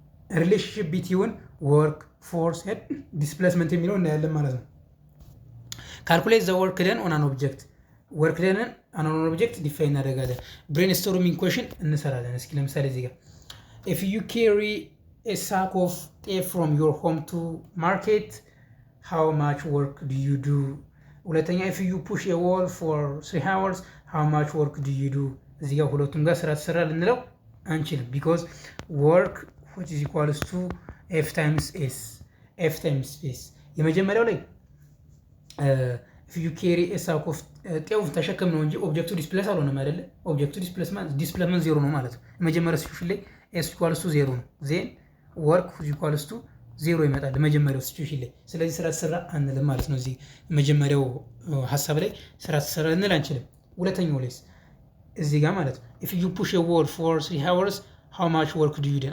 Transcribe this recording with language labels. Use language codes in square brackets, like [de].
[en] relationship between work, force and displacement [am] የሚለው እናያለን ማለት ነው። [en] calculate the work done on an object, work done on an object define [am] እናደርጋለን። [en] brainstorming question [am] እንሰራለን። እስኪ ለምሳሌ እዚህ ጋር [en] if you carry a sack of ጤፍ from your home to market, how much work do you do? [am] ሁለተኛ [en] if you push a wall for 3 hours, how much work do you do? [am] እዚህ ጋር ሁለቱም ጋር ስራ ትሰራ ልንለው አንችልም። [en] because work which is equals to f times s። [am] የመጀመሪያው ላይ [en] if you carry a sack of [am] ጤፍ ተሸከም ነው እንጂ ኦብጀክቱ ዲስፕሌስ አልሆነም አይደለ? ኦብጀክቱ ዲስፕሌስመንት ዜሮ ነው ማለት ነው። የመጀመሪያው ሲቹዌሽን ላይ [en] s equals to 0 [am] ነው። ዜን ወርክ [en] equals to 0 [am] ይመጣል መጀመሪያው ሲቹዌሽን ላይ። ስለዚህ ስራ ትሰራ አንልም ማለት ነው። እዚህ መጀመሪያው ሀሳብ ላይ ስራ ትሰራ እንል አንችልም። ሁለተኛው ላይ እዚህ ጋር ማለት ነው [en] if you push a wall for 3 hours, how much work do you do?